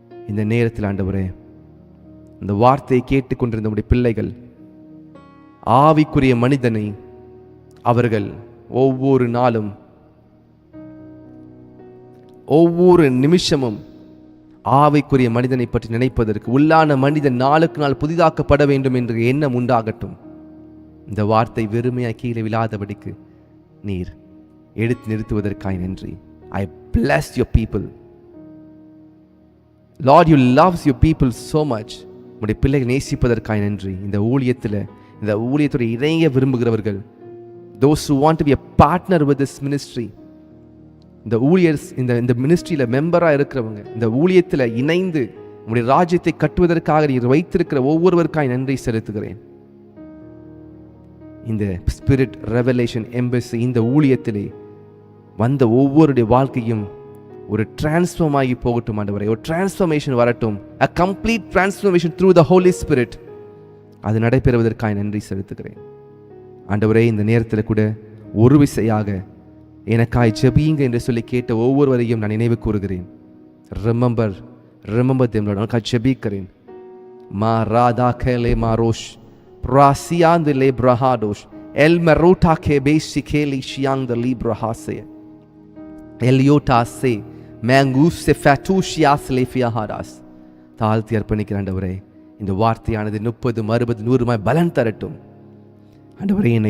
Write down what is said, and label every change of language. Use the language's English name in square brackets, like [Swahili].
[Tamil] இந்த நேரத்தில் ஆண்டவரே, இந்த வார்த்தையை கேட்டுக்கொண்டிருந்த நம்முடைய பிள்ளைகள், ஆவிக்குரிய மனிதனை அவர்கள் ஒவ்வொரு நாளும் ஒவ்வொரு நிமிஷமும் ஆவிக்குரிய மனிதனை பற்றி நினைப்பதற்கு, உள்ளான மனிதன் நாளுக்கு நாள் புதிதாக்கப்பட வேண்டும் என்ற எண்ணம் உண்டாகட்டும். இந்த வார்த்தை வெறுமையாக கீழே விழாதபடிக்கு நீர் எடுத்து நிறுத்துவதற்காய் நன்றி. [English] I bless your people. Lord, you loves your people so much. [Tamil] உடைய பிள்ளைகள் நேசிப்பதற்காய் நன்றி. இந்த ஊழியத்தோடு இணைய விரும்புகிறவர்கள், [English] those who want to be a partner with this ministry, [Tamil] இந்த ஊழியர்ஸ், இந்த மினிஸ்ட்ரியில மெம்பரா இருக்கிறவங்க, இந்த ஊழியத்தில் இணைந்து உடைய ராஜ்யத்தை கட்டுவதற்காக நீர் வைத்திருக்கிற ஒவ்வொருவருக்காய் நன்றி செலுத்துகிறேன். இந்த ஸ்பிரிட் ரெவலேஷன் எம்பசி இந்த ஊழியத்திலே வந்த ஒவ்வொருடைய வாழ்க்கையும் ஒரு டிரான்ஸ்ஃபார்ம் ஆகி போகட்டும் ஆண்டவரே. ஒரு டிரான்ஸ்ஃபர்மேஷன் வரட்டும். [English] a complete transformation through the Holy Spirit. [Tamil] அது நடைபெறுவதற்காக நன்றி செலுத்துகிறேன் ஆண்டவரே. இந்த நேரத்தில் கூட ஒரு விசையாக எனக்காய் ஜெபியுங்க என்று சொல்லி கேட்ட ஒவ்வொருவரையும் நான் நினைவு கூறுகிறேன். [English] Remember them Lord. [Tamil] எனக்காய் ஜெபிக்கிறேன். மா ராதா கேலே மாரோஷ் பிராசியாந்து லே பிரஹாடோஷ் எல் மரோட்டா கே பேசி கேலி ஷியாங் த லீ பிரஹாசே எல்யோட்டாசே மேங்கூஸ் ஃபேட்டூஷியாஸ் லேஃபியாஹாராஸ். தாழ்த்தி அர்ப்பணிக்கிற ஆண்டவரே, இந்த வார்த்தையானது 30, 60, 100 பலன் தரட்டும் ஆண்டவரே.